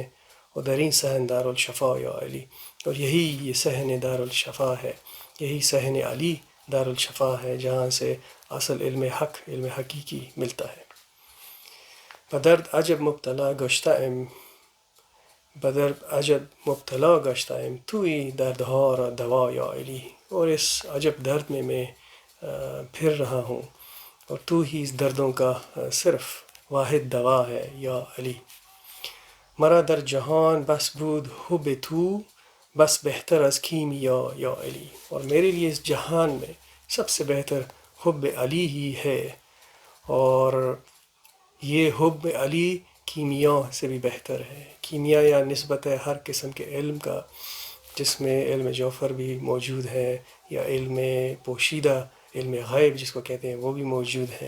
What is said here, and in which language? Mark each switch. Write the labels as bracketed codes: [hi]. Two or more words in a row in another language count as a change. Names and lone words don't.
[ur] اور [fa] درین صحن دار الشفا یا علی، [ur] اور یہی یہ صحن دار الشفا ہے، یہی صحن علی دار الشفا ہے جہاں سے اصل علم حق، علم حقیقی ملتا ہے. [fa] بدرد عجب مبتلا گشتہ ایم توی دردها را دوا یا علی، [ur] اور اس عجب درد میں پھر رہا ہوں اور تو ہی اس دردوں کا صرف واحد دوا ہے یا علی. [fa] مرا در جہان بس بود حب تو بس بہتر از کیمیا یا علی، [ur] اور میرے لیے اس جہان میں سب سے بہتر حب علی ہی ہے، اور یہ حب علی کیمیا سے بھی بہتر ہے. کیمیا یا نسبت ہے ہر قسم کے علم کا، جس میں علم جوہر بھی موجود ہے، یا علم پوشیدہ، علم غیب جس کو کہتے ہیں وہ بھی موجود ہے.